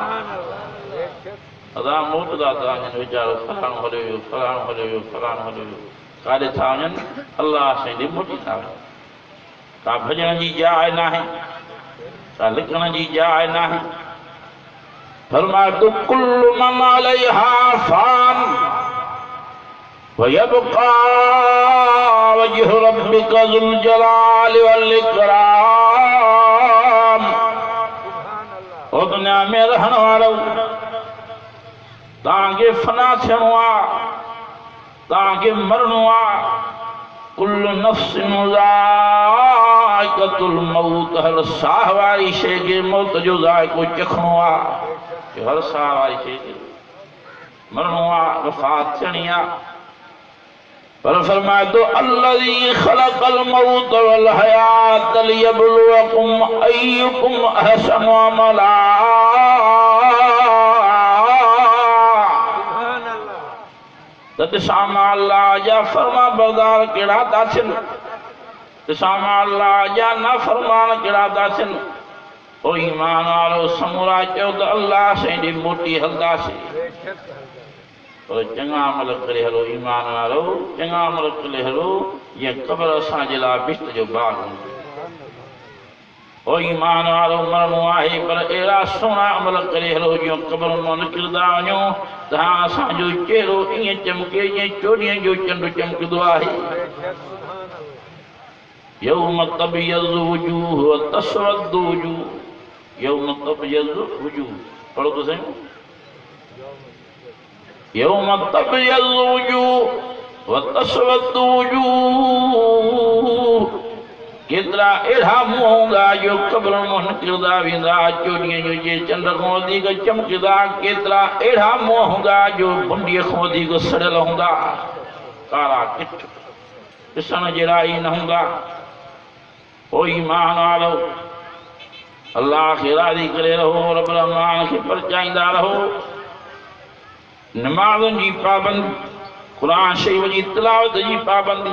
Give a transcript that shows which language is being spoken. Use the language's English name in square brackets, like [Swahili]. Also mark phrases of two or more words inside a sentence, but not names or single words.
[Sindhi] अदा मोटदा था वञनि वीचारो फलाणो हलियो वियो फलाणो हलियो वियो फलाणो हलियो वियो काॾे था वञनि अल्लाह साईं ॾे मोटी था वञनि का भॼण जी जाइ नाहे का लिखण जी जाइ नाहे फरमाए तो [Arabic] كل من عليها فان ويبقى وجه ربك ذو الجلال وال [Sindhi] इकराम ओ दुनिया में रहण वारो तव्हांखे फना थियणो आहे तव्हांखे मरणो आहे [Arabic] كل نفس ذائقة الموت [Sindhi] हर साह वारी शइ खे मौत जो ज़ाइक़ो चखणो आहे जो हर साल वारी शइ मरणो आहे वफ़ात थियणी आहे पर फरमाए तो [Arabic] الذي خلق الموت والحياة ليبلوكم أيكم أحسن عملا [Sindhi] दिसामा अल्लाह जा फरमा बरदार कहिड़ा था थियनि दिसामा अल्लाह जा नाफ़रमान कहिड़ा था थियनि ओ ईमान वारो समूरा चयो त अल्लाह साईं मोटी हलंदासीं पर चङा अमल करे हलो ईमान वारो चङा अमल करे हलो ये क़ब्र असांजे लाइ बिश्त जो बाग हूंदो ओ ईमान वारो मरणो आहे पर अहिड़ा सुहिणा अमल करे हलो जो क़ब्र मां निकिरंदा वञो त असांजो चेहरो ईअं चमके जीअं चोॾीअं जो चंड चमकंदो आहे [Arabic] يوم تبيض وجوه وتسود وجوه يوم تبيض وجوه [Sindhi] पढ़ो तो सही [Arabic] يوم تبيض وجوه وتسود [Sindhi] वुजूह केतिरा अहिड़ा मुंहं हूंदा जो क़ब्र मां निकिरंदा वेंदा चोॾीअं जो जे चंड खां वधीक चमकंदा केतिरा अहिड़ा मुंहं हूंदा जो भुंडीअ खां वधीक सड़ियल हूंदा कारा किट ॾिसण जहिड़ा ई न हूंदा ओ ईमान वारो अल्लाह खे राज़ी करे रहो रब रहमान खे परचाईंदा रहो नमाज़ुनि जी पाबंदी क़ुरान शरीफ़ जी तिलावत जी पाबंदी